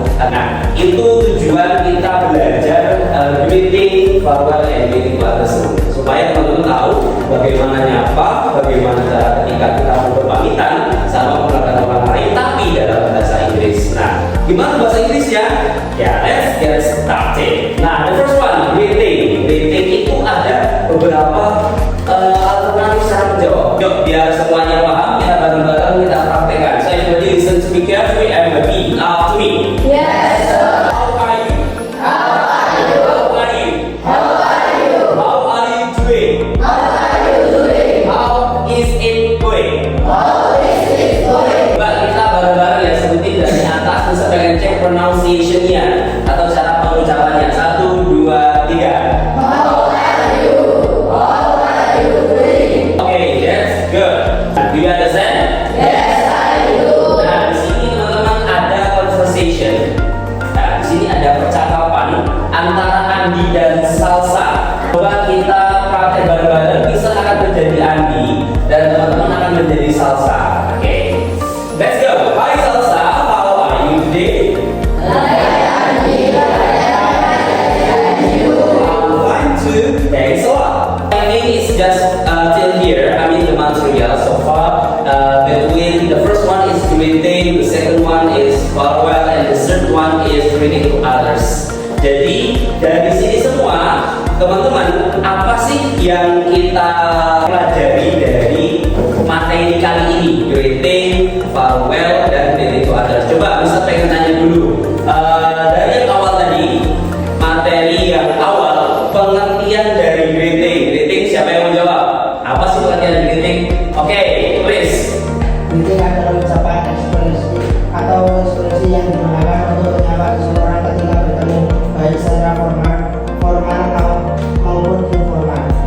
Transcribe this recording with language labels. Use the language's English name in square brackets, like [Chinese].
[Indonesian] Nah, itu tujuan kita belajar greeting, farewell, and greeting to others, supaya teman-teman tahu bagaimana nyapa, bagaimana cara ketika kita berpamitan sama orang lain, tapi dalam bahasa Inggris. Nah, gimana bahasa Inggrisnya? [English] Ya, let's get started. [Indonesian] Nah, [English] the first one, [Indonesian] greeting. Greeting itu ada beberapa alternatif cara menjawab. Yuk, biar semuanya paham, kita bareng-bareng kita praktekkan. [English] So everybody listen to me carefully and repeat after me. Yes, sir. How are you? How are you? How are you? How are you? How are you doing? How are you doing? How is it going? How is it going? [Indonesian] Coba kita bareng-bareng ya, sebutin dari atas terus pengen cek pronunciation-nya atau cara pengucapannya. 1, 2, 3. [English] How are you? How are you doing? Okay, that's good. Do you understand? Yes, I do. [Indonesian] Nah, di sini teman-teman ada conversation. Nah, di sini ada percakapan antara Andi dan Salsa. Coba kita praktek bareng-bareng, bisa akan menjadi Andi dan teman-teman akan menjadi Salsa. [English] Oke, let's go. Hi Salsa, how are you today? I'm fine too. Thanks a lot. I think it's just till here. I mean the material so far. Between the first one is greeting, the second one is farewell, and the third one is greeting to others. [Indonesian] Jadi dari sini semua teman-teman, apa sih yang kita pelajari dari materi kali ini? [English] Greeting, farewell, dan greeting to others. [Indonesian] Coba bisa pengen tanya dulu. Dari yang awal tadi, materi yang awal, pengertian dari greeting. Greeting siapa yang mau jawab? Apa sih pengertian dari greeting? [English] Oke, please. [Indonesian] Greeting adalah ucapan ekspresi atau ekspresi yang digunakan untuk menyapa seseorang ketika bertemu baik secara formal maupun informal.